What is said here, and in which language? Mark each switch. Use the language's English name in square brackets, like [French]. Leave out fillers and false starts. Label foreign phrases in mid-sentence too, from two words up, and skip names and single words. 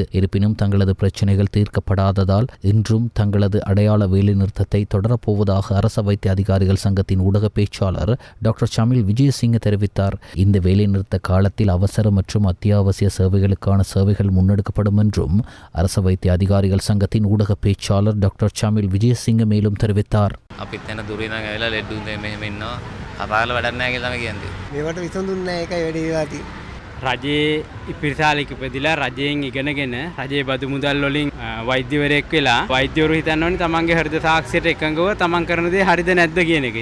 [Tamil] இருப்பினும் தங்களது பிரச்சினைகள் தீர்க்கப்படாததால் இன்றும் தங்களது அடையாள வேலை நிறுத்தத்தை தொடரப்போவதாக அரச வைத்திய அதிகாரிகள் சங்கத்தின் ஊடக பேச்சாளர் டாக்டர் ஷமில் விஜயசிங்க தெரிவித்தார். இந்த வேலை நிறுத்த காலத்தில் அவசர மற்றும் அத்தியாவசிய சேவைகளுக்கான சேவைகள் முன்னெடுக்கப்படும் என்றும் அரச வைத்திய அதிகாரிகள் சங்கத்தின் ஊடக பேச்சாளர் டாக்டர் ஷமில் விஜயசிங்க மேலும் தெரிவித்தார். [Sinhala] රජයේ ඉපිරිසාලෙක ඉපදිලා රජයෙන් ඉගෙනගෙන රජයේ බදු මුදල් වලින් වෛද්‍යවරයෙක් වෙලා වෛද්‍යවරු හිතන්න ඕනේ තමන්ගේ හෘද සාක්ෂියට එකඟව තමන් කරන දේ හරිද නැද්ද කියන එක.